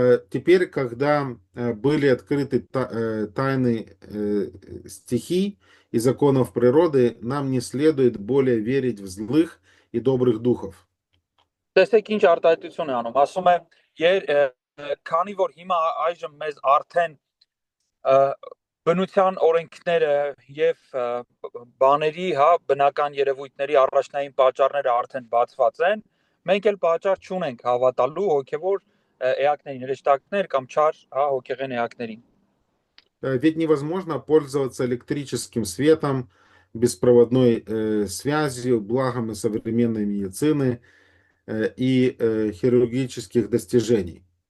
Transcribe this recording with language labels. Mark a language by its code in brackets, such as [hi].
[ru] Теперь, когда были открыты тайны стихий и законов природы, нам не следует более верить в злых и добрых духов. [hy] Տեսեք ինչ արտահայտություն է անում։ Ասում է, քանի որ հիմա այժմ մեզ արդեն բնության օրենքները եւ բաների, հա, բնական երևույթների առաջնային պատճառները արդեն բացված են, մենք էլ պատճառ չունենք հավատալու հոգևոր էակներին, հրեշտակներ կամ չար, հա, հոգեղեն էակներին։ [ru] Ведь невозможно пользоваться электрическим светом, беспроводной связью, благами современной медицины и хирургических достижений.